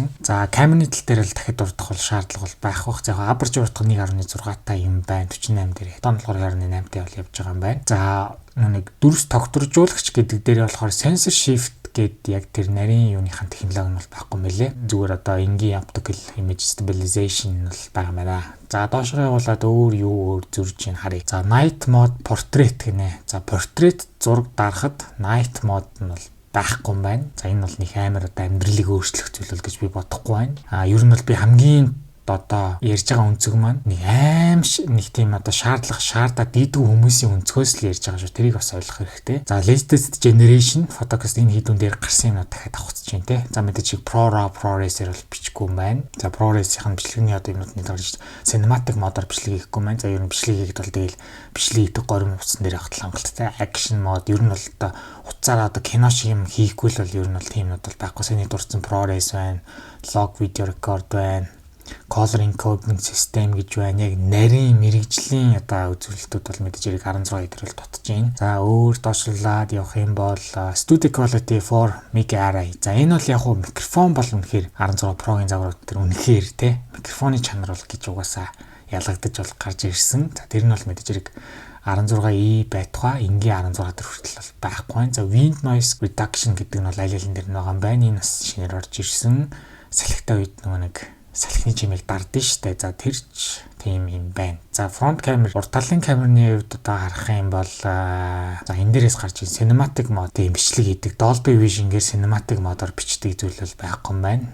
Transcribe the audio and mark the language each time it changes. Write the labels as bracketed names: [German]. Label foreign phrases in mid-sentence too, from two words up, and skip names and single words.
[Mongolian] За камерны тал дээр л дахиад дурдах бол шаардлага бол байх бах. За aperture уртга 1.6 та юм байна. 48 дээр. Тон болохоор 2.8 та бол явж байгаа юм байна. За нэг дүрс тогтворжуулагч гэдэг дээр болохоор [English] sensor shift [Mongolian] гэд яг тэр нарийн юуныхан технологи нь бол байхгүй мөлий. Зүгээр одоо энгийн [English] optical image stabilization [Mongolian] бол байгаа маа. За доошоо явуулаад өөр зурж ийн харъя. За [English] night mode portrait [Mongolian] гинэ. За portrait зураг дарахад [English] night mode [Mongolian] нь бол байхгүй юм байна. За энэ бол нэг амар одоо амьдралыг өөрчлөх зүйл гэж би бодохгүй байна. Ер нь бол би хамгийн одоо ярьж байгаа өнцөг маань нэг тийм одоо шаардаад дийдгүй хүмүүсийн өнцгөөс л ярьж байгаа шүү. Тэрийг бас ойлгох хэрэгтэй. За [English] latest generation photocast [Mongolian] энэ хийдүүн дээр гарсан юмнууд дахиад авахч чинь те. За мэдээж ProRes-ээр бол бичихгүй юм байна. За ProRes-ийн бичлэгийн одоо юмнууд гарч cinematic модоор бичлэг хийхгүй маань. За ер нь бичлэг хийхэд бол тэгэл бичлэг хийдэг горим утсан дээр явах хангалттай. [English] Action mode [Mongolian] ер нь бол одоо уцаараа одоо кино шиг юм хийхгүй л бол ер нь бол тиймнүүд бол байхгүй. Сэний дурдсан ProRes байна. [English] Log video record байна. Color encoding system гэж байна. [Mongolian] Яг нарийн мэрэгжлийн одоо үзүүлэлтүүд бол мэдээж хэрэг 16 дээр л дутж байна. За өөр доошлуулад явах юм бол [English] studio quality for mic array. [Mongolian] За энэ бол яг хуу микрофон бол үнэхээр 16 Pro-гийн загварууд дээр үнэхээр те микрофоны чанар бол гэж угаасаа ялгагдаж бол гарч ирсэн. За тэр нь бол мэдээж хэрэг 16i байтугай энгийн 16 дээр хүртэл бол байхгүй. За [English] wind noise reduction [Mongolian] гэдэг нь бол аль алин дээр байгаа юм байна. Энэ бас шинээр орж ирсэн. Салхитай үед нэг салхины чимээг дардсан штэ. За тэрч тийм юм байна. За [English] front camera [Mongolian] урд талын камерны хувьд одоо харах юм бол за энэ дээрээс гарч ирсэн [English] cinematic mode [Mongolian] тийм бичлэг хийдэг. Dolby Vision-гээр cinematic модоор бичдэг зүйл бол байхгүй юм байна.